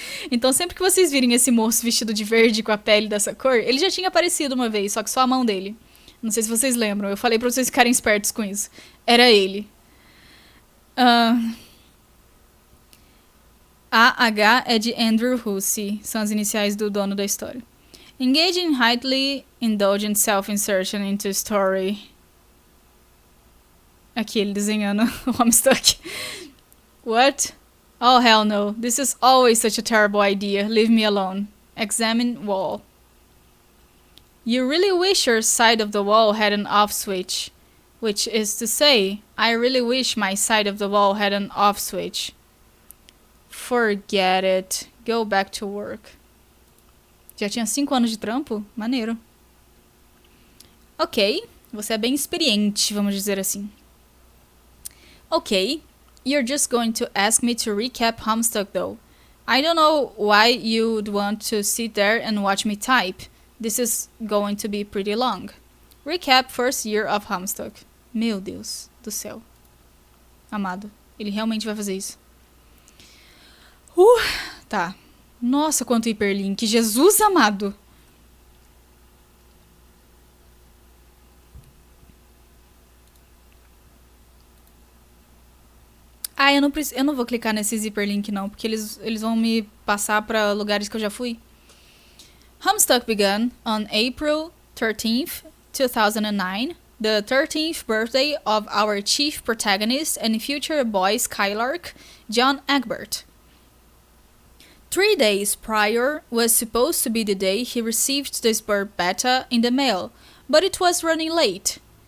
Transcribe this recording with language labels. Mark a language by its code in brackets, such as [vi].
[pt] Então, sempre que vocês virem esse moço vestido de verde com a pele dessa cor, ele já tinha aparecido uma vez, só que só a mão dele. Não sei se vocês lembram, eu falei pra vocês ficarem espertos com isso. Era ele. AH é de Andrew Hussey, são as iniciais do dono da história. [en] Engage in highly indulgent self-insertion into story. [pt] Aqui ele desenhando o Homestuck. [en] What? Oh, hell no. This is always such a terrible idea. Leave me alone. Examine wall. You really wish your side of the wall had an off switch. Which is to say, I really wish my side of the wall had an off switch. Forget it. Go back to work. [pt] Já tinha 5 anos de trampo? Maneiro. Ok. Você é bem experiente, vamos dizer assim. Ok. [en] You're just going to ask me to recap Homestuck though. I don't know why you'd want to sit there and watch me type. This is going to be pretty long. Recap first year of Homestuck. [pt] Meu Deus do céu. Amado, ele realmente vai fazer isso. Tá. Nossa, quanto hiperlink. Jesus amado. Ah, eu não vou clicar nesses hiperlink não, porque eles vão me passar para lugares que eu já fui. [en] Homestuck began on April 13th, 2009 the 13th birthday of our chief protagonist and future boy Skylark, John Egbert. 3 days prior was supposed to be the day he received this bird beta in the mail, but it was running late.